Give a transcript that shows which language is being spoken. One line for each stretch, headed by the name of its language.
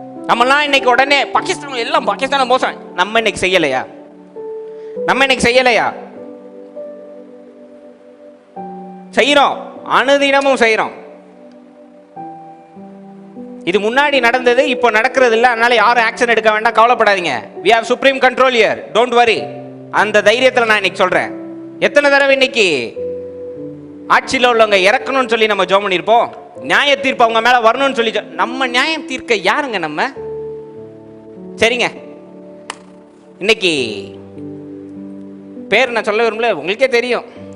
Tamil: நம்மலாம் இன்னைக்கு உடனே பாகிஸ்தான் எல்லாம் பாகிஸ்தான் மோசம். நம்ம இன்னைக்கு செய்யலையா? நம்ம இன்னைக்கு செய்யலையா? செய்யறோம், அனுதினமும் செய்யறோம். இது முன்னாடி நடந்தது, இப்போ நடக்கிறது இல்லை. அதனால யாரும் ஆக்ஷன் எடுக்க வேண்டாம், கவலைப்படாதீங்க.
English: we have supreme control here, don't worry.
Tamil: அந்த தைரியத்தில் நான் இன்னைக்கு சொல்றேன். எத்தனை தடவை இன்னைக்கு ஆட்சியில் உள்ளவங்க இறக்கணும்னு சொல்லி நம்ம ஜெபம் பண்ணியிருப்போம். நியாய தீர்ப்பு அவங்க மேல வரணும்னு சொல்லி. நம்ம நியாயம் தீர்க்க யாருங்க நம்ம? சரிங்க, இன்னைக்கு பேர் நான் சொல்ல விரும்பல, உங்களுக்கே தெரியும்.